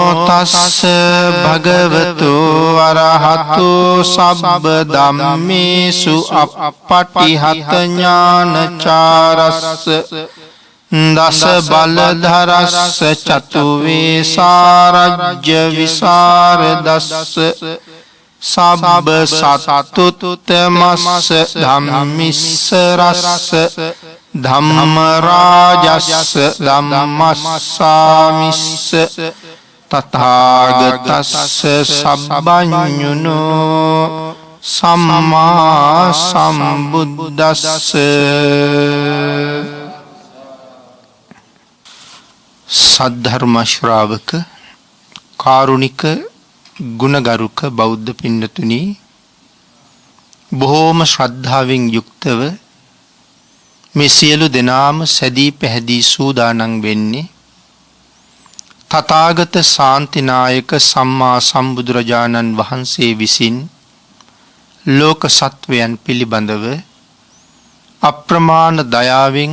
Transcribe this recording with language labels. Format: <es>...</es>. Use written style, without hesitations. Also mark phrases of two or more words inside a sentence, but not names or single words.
<pi>තස්ස භගවතු අරහතෝ සබ්බ ධම්මේසු අප්පටිහත ඥානචාරස්ස දස බලධරස්ස චතු වේසාරජ්‍ය විසරදස්ස සබ්බ සත්තුතමස්ස ධම්මිස්ස රස්ස ධම්ම රාජස්ස ධම්මස්සාමිස්ස තථාගතස්ස සබ්බඤුනෝ සම්මා සම්බුද්දස්ස</pi> <si>සද්ධර්ම ශ්‍රාවක කාරුණික ගුණගරුක බෞද්ධ පින්නතුනි බොහෝම ශ්‍රද්ධාවෙන් යුක්තව මේ සියලු දෙනාම සැදී පැහැදී සූදානම් වෙන්නේ තථාගත ශාන්තිනායක සම්මා සම්බුදුරජාණන් වහන්සේ විසින් ලෝක සත්වයන් පිළිබඳව අප්‍රමාණ දයාවෙන්</si>